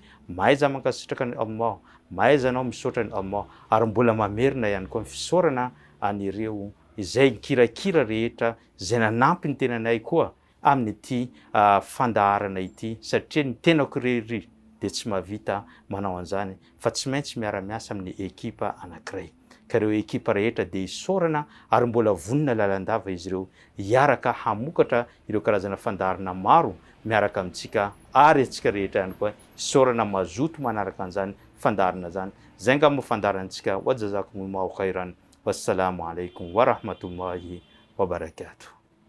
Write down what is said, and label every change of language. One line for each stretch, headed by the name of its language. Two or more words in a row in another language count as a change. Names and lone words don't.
Malagasy: Mahaiza mankasitraka ny Allah, mahaiza anao misaotra ny Allah ary mbola mamerina ihany koa ny fisaorana anireo izay kirakira rehetra zay nanampy ny tenanay koa amin'ity fandaharana ity satria ny tenako rery dia tsy mahavita manao an'izany fa tsy maintsy miara-miasa amin'ny ekipa anankiray. Ka ireo ekipa rehetra dia hisaorana ary mbola vonona lalandava izy ireo hiaraka hamokatra ireo karazana fandaharana maro miaraka amintsika ary antsika rehetra ihany koa hisaorana mazoto manaraka an'izany fandaharana zany. Zay ngamba fandaharantsika
Arabic: وجزاكم الله خيرا. والسلام عليكم ورحمة الله وبركاته.